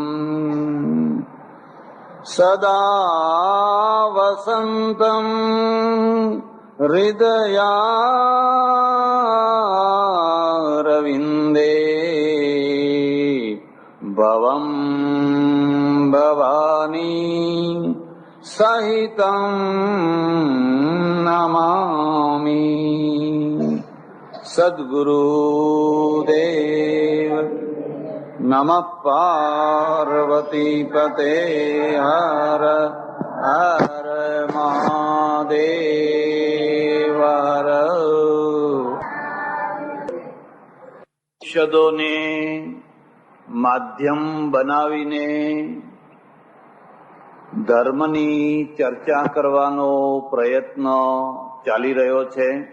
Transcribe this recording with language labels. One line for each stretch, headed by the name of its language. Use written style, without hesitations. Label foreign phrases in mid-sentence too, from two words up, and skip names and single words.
Sanskrit: सदा वसन्तं हृदयारविन्दे भवं भवानी सहितं नमामि. सद्गुरुदेव नमः. पार्वतीपते हर हर महादेव.
Gujarati: ઉપનિષદોને માધ્યમ બનાવીને ધર્મની ચર્ચા કરવાનો પ્રયત્ન ચાલી રહ્યો છે.